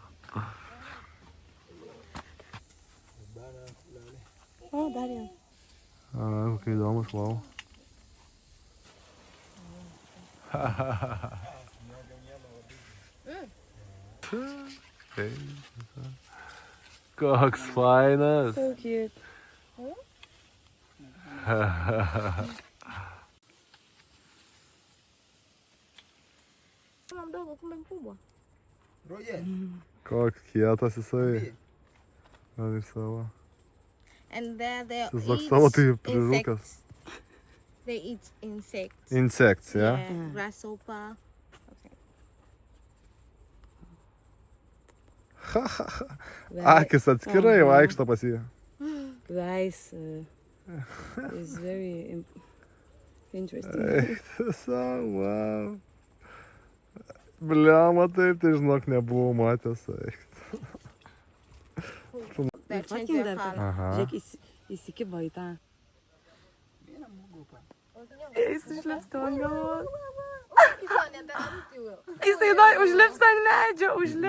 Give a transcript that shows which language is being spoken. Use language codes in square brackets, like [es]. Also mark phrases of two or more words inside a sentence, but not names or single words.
[lt] O, dar jau. Kokia įdomus, wow. Koks fainas. [en] So cute. [sw] Mdogo kumbe mkubwa. [lt] Koks kietas jisai. Ir savo. [en] And they [lt] Jis toks savo tai prirūkęs. [en] They eat insects. Insects, yeah? Grasshopper. [lt] Akis atskirai vaikšto pas jį. [en] Guys, it's very interesting. [lt] Tiesiog, wow. Bliama taip, tai žinok, nebuvau matęs. [en] They're changing their color. Aha. [lt] Žiūrėk, įsikibo į tą. Jis užlips ant galvos. Jisai užlips ant medžio, užlipo.